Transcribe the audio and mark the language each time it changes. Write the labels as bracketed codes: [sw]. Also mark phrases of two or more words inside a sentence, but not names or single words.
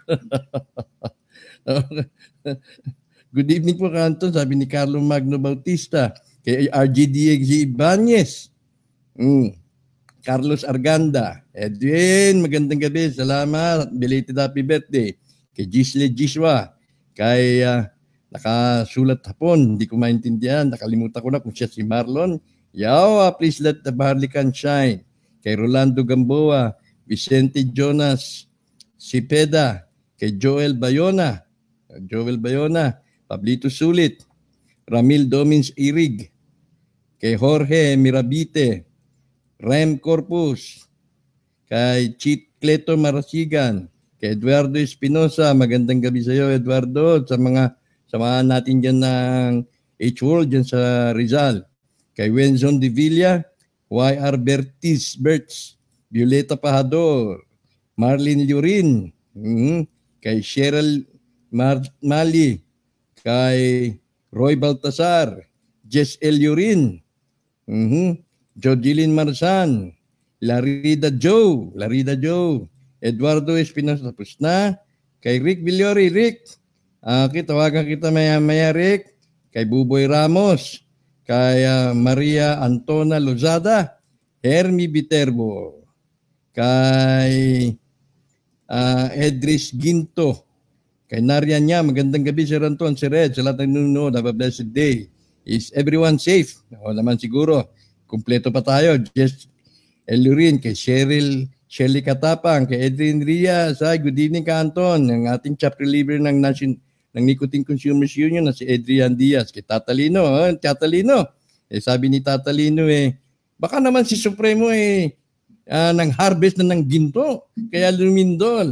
[en] Good evening [tl] po, Kanton, sabi ni Carlo Magno Bautista, kay RGDXG Ibanez, Carlos Arganda, Edwin, magandang gabi, salamat, [en] belated happy birthday, [tl] kay Gisle Giswa, kay nakasulat hapon, hindi ko maintindihan, nakalimutan ko na kung siya si Marlon. Yaw, [en] please let the Barlican shine. [tl] Kay Rolando Gamboa, Vicente Jonas Sipeda, kay Joel Bayona, Pablito Sulit, Ramil Domins Irig, kay Jorge Mirabite, Rem Corpus, kay Chit Cleto Marasigan, kay Eduardo Espinosa, magandang gabi sa iyo Eduardo, sa mga samahan natin dyan ng H-World dyan sa Rizal. Kay Wenzon de Villa, Y.R. Bertis, Violeta Pahador, Marlene Lurin, kay Cheryl Mali, kay Roy Baltasar, Jess L. Lurin, Jodilyn Marsan, Larida Joe, Eduardo Espinosa, tapos na, kay Rick Villori, tawagan kita maya Rick, kay Buboy Ramos, kay Maria Antona Lozada, Hermi Viterbo, kay Edris Ginto, kay Narian niya, magandang gabi Sir Anton, si Red, sa lahat ng nanonood, [en] have a blessed day. Is everyone safe? [tl] O naman siguro, kumpleto pa tayo. Just Elurin, kay Shirley Katapang, kay Edwin Riaz, [en] good evening [tl] ka Anton, ng ating chapter leader ng Nicotine Consumers Union na si Adrian Diaz, kay Tatalino, sabi ni Tatalino baka naman si Supremo nang harvest na ng ginto, kaya lumindol.